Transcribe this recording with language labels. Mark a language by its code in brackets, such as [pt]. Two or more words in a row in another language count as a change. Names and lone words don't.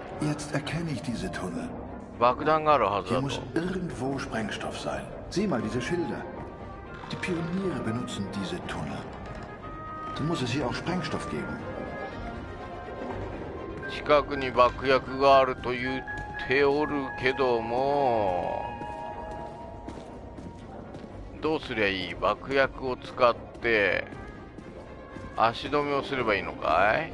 [de] Jetzt erkenne ich diese Tunnel. [ja] 爆弾があるはずだ [de] Hier [ja] と。 [de] muss irgendwo Sprengstoff sein. Sieh mal diese Schilder. Die Pioniere benutzen diese Tunnel. So muss es hier auch Sprengstoff geben. [ja] 近くに爆薬があると言っておるけども、どうすりゃいい？爆薬を使って足止めをすればいいのかい？